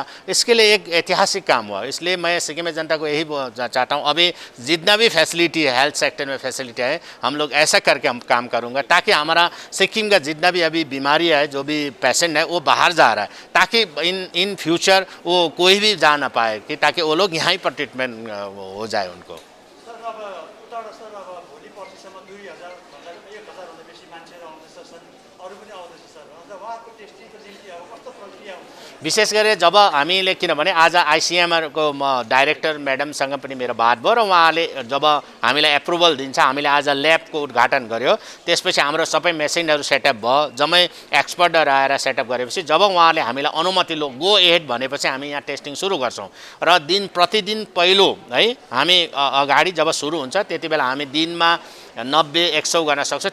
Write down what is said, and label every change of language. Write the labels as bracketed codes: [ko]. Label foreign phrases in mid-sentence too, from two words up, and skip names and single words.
[hi] इसके लिए एक ऐतिहासिक काम हुआ। इसलिए मैं सिक्किम में जनता को यही चाहता हूँ, अभी जितना भी फैसिलिटी है [en] health sector [hi] में फैसिलिटी है, हम लोग ऐसा करके हम काम करूँगा ताकि हमारा सिक्किम का जितना भी अभी बीमारी है, जो भी पेशेंट है वो बाहर जा रहा है, ताकि [en] in future [hi] वो कोई भी जा ना पाए, कि ताकि वो लोग यहाँ पर ट्रीटमेंट हो जाए उनको। [ne] सर अब उताबाट सर अब भोलि पर्सिसम्म 2000 भन्दा 1000 बेसी मान्छेहरू आउँदैछ सर, अरू पनि आउँदैछ सर। अन्त उहाँको टेस्टिङको निम्ति अब कस्तो प्रक्रिया हुन्छ? विशेष गरी जब हामीले किनभने आज आइसिएमआरको डाइरेक्टर म्याडमसँग पनि मेरो बात भयो र उहाँले जब हामीलाई एप्रुभल दिन्छ, हामीले आज ल्याबको उद्घाटन गर्यो, त्यसपछि हाम्रो सबै मेसिनहरू सेटअप भयो, जम्मै एक्सपर्टहरू आएर सेटअप गरेपछि जब उहाँले हामीलाई अनुमति लो [en] go ahead [ne] भनेपछि हामी यहाँ टेस्टिङ सुरु गर्छौँ र प्रतिदिन पहिलो है हामी अगाडि जब सुरु हुन्छ त्यति बेला हामी दिनमा 90-100 गर्न सक्छौँ।